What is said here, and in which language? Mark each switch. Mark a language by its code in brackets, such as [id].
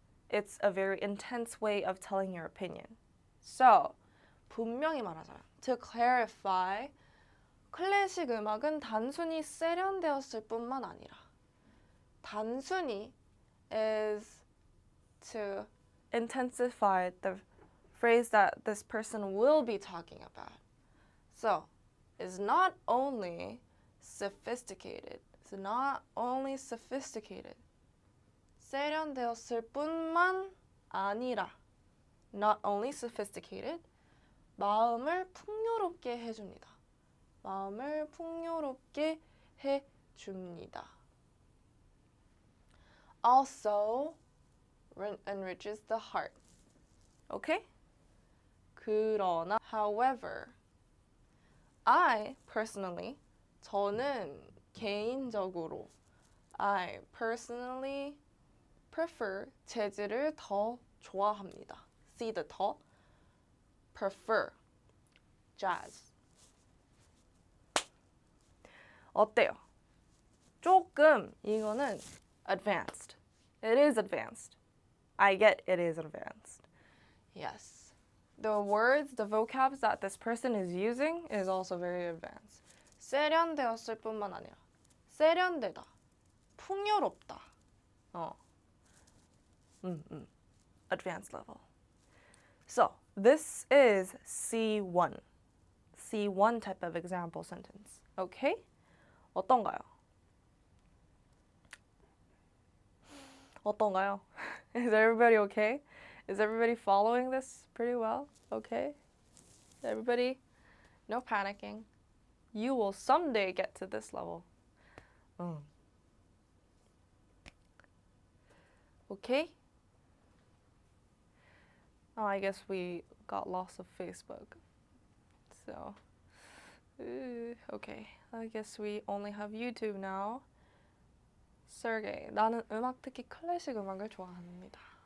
[en] it's a very intense way of telling your opinion. So, [ko] 분명히 말하자면, [en] to clarify, [ko] 클래식 음악은 단순히 세련되었을 뿐만 아니라 단순히 [en] is to intensify the phrase that this person will be talking about. So, it's not only sophisticated. It's not only sophisticated. [ko] 세련되었을 뿐만 아니라 [en] not only sophisticated. [ko] 마음을 풍요롭게 해줍니다. 마음을 풍요롭게 해줍니다. [en] Also enriches the heart. Okay? [ko] 그러나, [en] however, I personally, [ko] 저는 개인적으로, [en] I personally prefer, [ko] 재즈를 더 좋아합니다. [en] See the 더, prefer, jazz. [ko] 어때요? 조금 이거는 advanced. [en] It is advanced. I get it is advanced. Yes. The words, the vocabs that this person is using is also very advanced. [ko] 세련되었을 뿐만 아니라 세련되다, 풍요롭다. [en] Advanced level. So, this is C1. C1 type of example sentence. Okay? [ko] 어떤가요? 어떤가요? [en] Is everybody okay? Is everybody following this pretty well? Okay? Everybody? No panicking. You will someday get to this level. Okay? Oh, I guess we got loss of Facebook. So, okay. I guess we only have YouTube now. [ko] Sergey, 나는 음악, 특히 클래식 음악을 좋아합니다.